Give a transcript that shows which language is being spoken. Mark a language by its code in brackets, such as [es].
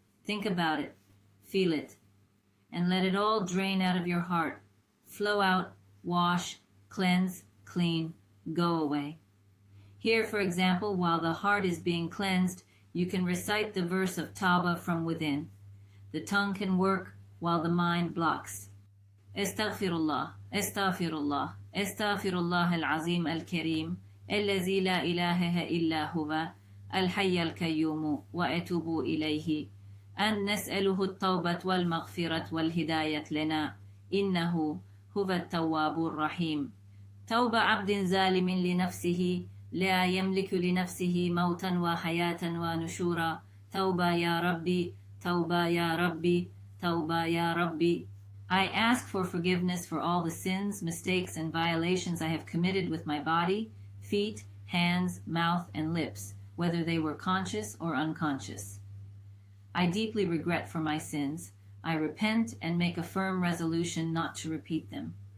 [en] Think about it, feel it, and let it all drain out of your heart. Flow out, wash, cleanse, clean, go away. Here, for example, while the heart is being cleansed, you can recite the verse of Tawbah from within. The tongue can work while the mind blocks. [ar] Astaghfirullah, Astaghfirullah, Astaghfirullah al-Azim al-Kareem, الذي لا إله إلا هو الحي القيوم وأتوب إليه أن نسأله التوبة والمغفرة والهداية لنا إنه هو التواب الرحيم. توبة عبد ظالم لنفسه لا يملك لنفسه موتا وحياة ونشورا. توبة يا ربي، توبة يا ربي، توبة يا ربي. [en] I ask for forgiveness for all the sins, mistakes, and violations I have committed with my body, feet, hands, mouth, and lips, whether they were conscious or unconscious. I deeply regret for my sins. I repent and make a firm resolution not to repeat them.